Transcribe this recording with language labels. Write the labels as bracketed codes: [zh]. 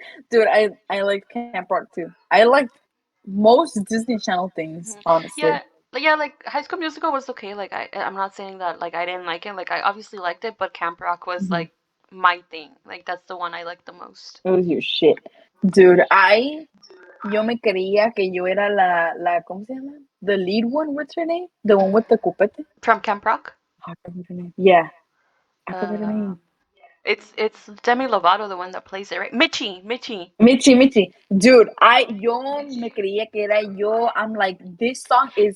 [en] Dude, I liked Camp Rock too. I liked most Disney Channel things, Mhm. honestly. Yeah, like High School Musical was okay. Like I'm not saying that like I didn't like it. Like I obviously liked it, but Camp Rock was Mhm. like my thing. Like that's the one I liked the most. It was your shit. [es] Dude, yo me creía que yo era ¿cómo se llama? [en] The lead one, what's her name? The one with the copete? From Camp Rock, I forgot her name. Yeah, I forgot her uh, name. it's Demi Lovato the one that plays it, right? Mitchie. [es] Michi. Dude, yo me creía que era yo. [en] I'm like, this song is